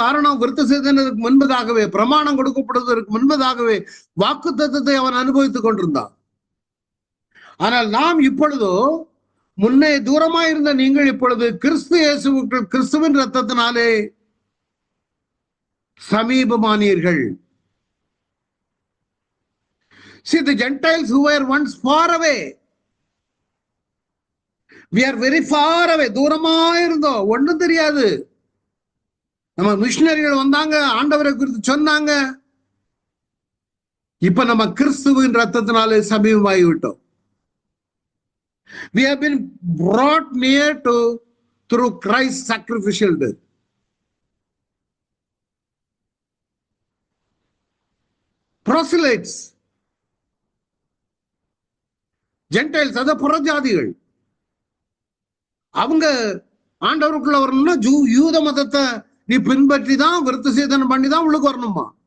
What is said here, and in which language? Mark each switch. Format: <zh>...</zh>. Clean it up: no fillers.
<ta>காரணம், விருத்த சேதனத்துக்கு முன்பதாகவே, பிரமாணம் கொடுக்கப்படுவதற்கு முன்பதாகவே வாக்குத்தத்தத்தை அவன் அனுபவித்துக் கொண்டிருந்தான். ஆனால் நாம் இப்பொழுதோ, முன்னே தூரமாய் இருந்த நீங்கள் இப்பொழுது கிறிஸ்து இயேசுவுக்குள் கிறிஸ்துவின் ரத்தத்தினாலே சமீபமானீர்கள்.</ta> <en>See, the Gentiles who were once far away, we are very far away.</en> <ta>தூரமா இருந்தோம், ஒண்ணும் தெரியாது. நம்ம மிஷினரிகள் வந்தாங்க, ஆண்டவரை குறித்து சொன்னாங்க. இப்ப நம்ம கிறிஸ்துவின் ரத்தத்தினாலே சமீபமாகி விட்டோம்.</ta> <en>We have been brought near to through Christ's sacrificial death.</en> <ta>Proselytes, Gentiles, அத புறஜாதிகள், அவங்க ஆண்டவருக்குள்ள வரணும்னா யூத மதத்தை நீ பின்பற்றி தான், விருத்த சேதனம் பண்ணி தான் உள்ளுக்கு வரணுமா?</ta>